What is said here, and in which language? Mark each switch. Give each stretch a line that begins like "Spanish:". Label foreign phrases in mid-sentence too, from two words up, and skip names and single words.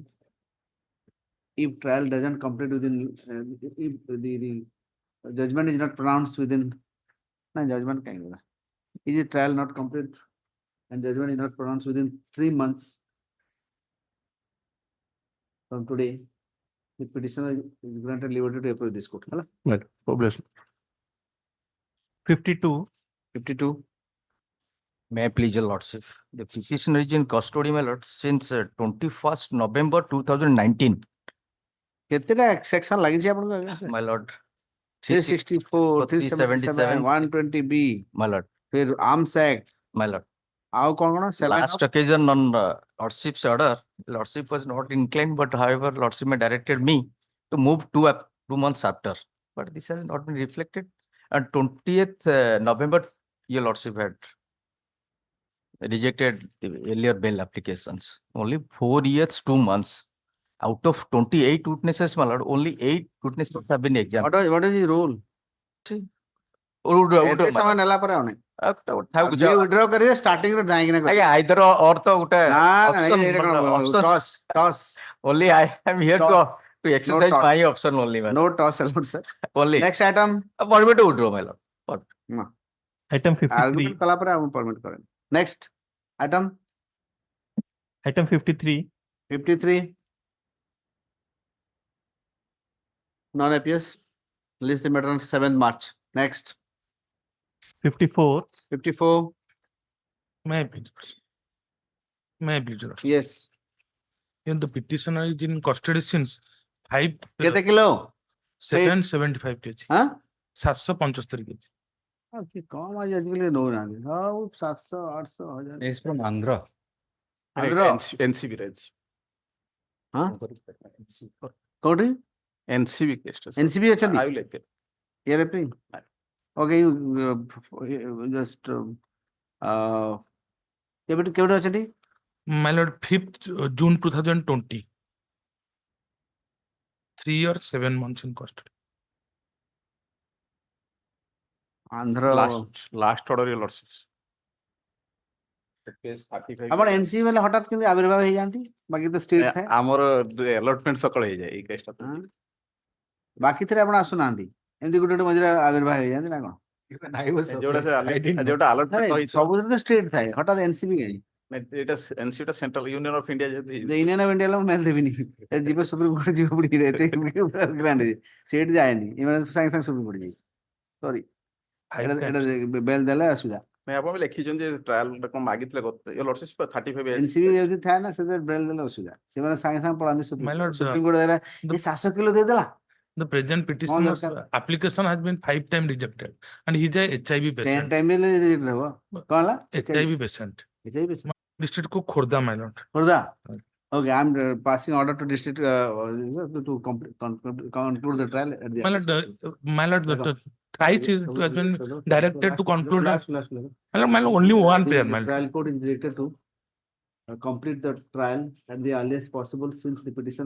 English: If trial doesn't complete within, if the judgment is not pronounced within, judgment kind of, is a trial not complete and judgment is not pronounced within 3 months from today, the petitioner is granted liberty to approach this court. Right. God bless you. 52. 52. May I please your lordship? The petitioner is in custody, my lord, since 21st November 2019.
Odia: କେତେଟା ସେକ୍ସନ ଲାଗିଛି ଆପଣଙ୍କ?
English: My lord. 364, 377, 120B. My lord.
Hindi: फिर Arms Act.
English: My lord.
Odia: ଆଉ କଣ କଣ?
English: Last occasion on lordship's order, lordship was not inclined, but however, lordship directed me to move 2 months after. But this has not been reflected. And 20th November, your lordship had rejected the earlier bail applications. Only 4 years, 2 months. Out of 28 witnesses, my lord, only 8 witnesses have been examined. What is the rule?
Odia: ଏତେ ସମୟ ନେଲା ପରେ ଆଉ ନାହିଁ। withdraw କରିବେ starting ରୁ ଯାଇକିନା କରିବେ।
English: either or
Odia: ତ ଗୋଟେ
English: toss. Only I am here to exercise my option only, man. No toss allowed, sir. Only. Next item. Permit to withdraw, my lord. Item 53.
Odia: Argument କଲା ପରେ ଆମେ permit କରେন।
English: Next item. Item 53. 53. Non-appears. List the matter on 7th March. Next. 54. 54. May I please? May I please? Yes. Even the petitioner is in custody since 5.
Odia: କେତେ କିଲୋ?
English: 775 kg.
Odia: ହଁ?
English: 775 kg.
Odia: କି କମ ଆଜି ଆଜିକାଲି ନଉନାହାନ୍ତି। ହଉ 700, 800, 1000।
English: Is from Andhra. Andhra?
Odia: NCB ରେ ଅଛି। ହଁ? କୋଉଠି? NCB case ଟା। NCB ଅଛନ୍ତି?
English: I will appeal. You're appealing? Okay, you just
Odia: କେବେଠୁ ଅଛନ୍ତି?
English: My lord, 5th June 2020. 3 years, 7 months in custody. Andhra. Last order your lordship. Case 35.
Odia: ଆପଣ NCB ବେଲେ ହଠାତ୍ କେମିତି ଆବିର୍ଭାବ ହେଇଯାନ୍ତି? ବାକି ତ ଷ୍ଟ୍ରିଟ୍ ଥାଏ। ଆମର allotment ସକାଳେ ହେଇଯାଏ ଏଇ କେସଟା। ବାକି ଥିରେ ଆପଣ ଆସୁନାହାନ୍ତି। ଏମିତି ଗୋଟେ ମଝିରେ ଆବିର୍ଭାବ ହେଇଯାନ୍ତି ନା କଣ? ଯୋଉଟା allotment ସବୁଥିରେ ତ ଷ୍ଟ୍ରିଟ୍ ଥାଏ, ହଠାତ୍ NCB କାହିଁ? ଏଇଟା NCB ଟା ସେଣ୍ଟ୍ରାଲ ୟୁନିୟନ ଅଫ ଇଣ୍ଡିଆ ଯେହେତୁ ୟୁନିୟନ ଅଫ ଇଣ୍ଡିଆ ମୁଁ ଦେବିନି। ଯିବ ସୁପ୍ରିମକୋର୍ଟ ଯିବ ପୁଣି ଗ୍ରାଣ୍ଡ ସେଇଠି ଯାଏନି, ଏମାନେ ସାଙ୍ଗେ ସାଙ୍ଗେ ସୁପ୍ରିମକୋର୍ଟ ଯିବେ। ସରି, ବେଲ ଦେଲେ ଅସୁବିଧା। ଆପଣ ଲେଖିଛନ୍ତି ଯେ ଟ୍ରାଏଲ କଣ ମାଗିଥିଲେ ଲର୍ଡସିପ 35 NCB ଯଦି ଥାଏ ନା ସେଥିରେ ବେଲ ଦେଲେ ଅସୁବିଧା, ସେମାନେ ସାଙ୍ଗେ ସାଙ୍ଗେ ପଳାନ୍ତି ସୁପ୍ରିମକୋର୍ଟ ଦେଲା ଏ 700 କିଲୋ ଦେଇଦେଲା।
English: The present petitioner's application has been 5 times rejected, and he is a HIV patient.
Odia: 10
English: time reject
Odia: ହେବ। କଣ ହେଲା?
English: HIV patient. District को खोर्धा, my lord. Khurda? Okay, I'm passing order to district to conclude the trial at the. My lord, the thrice is has been directed to conclude. My lord, only one player, my lord. Trial court is directed to complete the trial at the earliest possible since the petitioner.